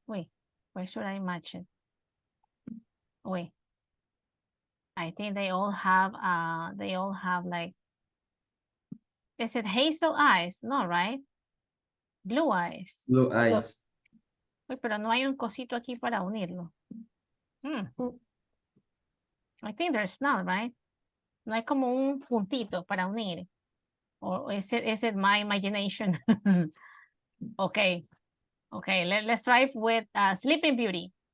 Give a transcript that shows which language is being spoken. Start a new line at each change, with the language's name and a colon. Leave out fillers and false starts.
English: Wait, where should I match it? Wait. I think they all have like, is it hazel eyes? No, right? Blue eyes. Blue eyes.
Spanish: Uy, pero no hay un cosito aquí para unirlo.
English: I think there's not, right?
Spanish: No hay como un puntito para unir.
English: Or is it my imagination? Okay. Okay, let's try with Sleeping Beauty.